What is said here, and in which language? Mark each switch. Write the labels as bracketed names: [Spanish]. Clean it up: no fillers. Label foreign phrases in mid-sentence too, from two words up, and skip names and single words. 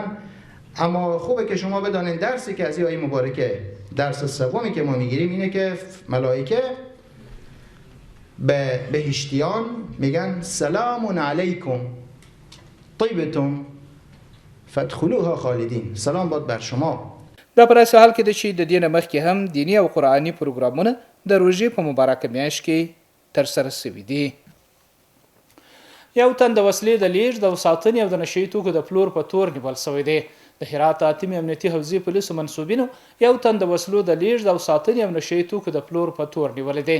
[Persian] اما خوبه که شما بدانین درسی که از این آیه مبارکه، درس سومی که ما میگیریم اینه که ملائکه به بهشتیان میگن [Arabic] سلام علیکم طیبتم فادخلوها خالدین. [Persian] سلام باد بر شما. [Pashto] دا پر اساس حال کې د چې د دې نه مخکې هم دیني او قرآني پروګرامونه د روژې په مبارکه میاشت کې ترسره شوي دي. یو تن د وسلې د لیږد او ساتنې او د نشهیي توکو د پلور په تور نیول شوی دی. د هرات اتمې امنیتي حوزې پولیسو منصوبینو یو تن د وسلو د لیږد او ساتنې او نشهیي توکو د پلور په تور نیولی دی.